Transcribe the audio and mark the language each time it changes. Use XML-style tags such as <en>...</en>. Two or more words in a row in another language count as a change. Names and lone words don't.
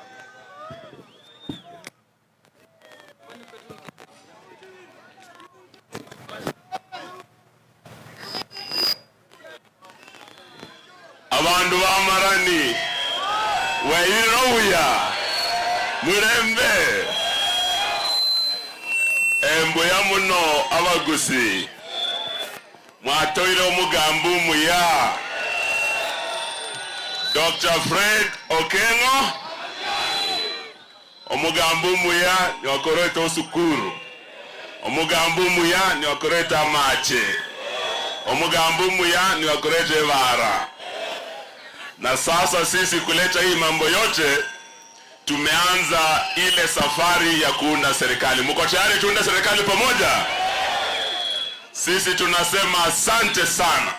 <guz>Abandu bamarani weiroya murembe emboya muno abagusi mwatoire omugambo muya Dr. Fred Okengo omugambo muya ni wakoreta osukuru, omugambo muya ni wakoreta amache, omugambo muya ni wakoreta evara.</guz> <sw>Na sasa sisi kuleta hii mambo yote, tumeanza ile safari ya kuunda serikali. Mko tayari tuunde serikali pamoja? Sisi tunasema asante sana.</sw>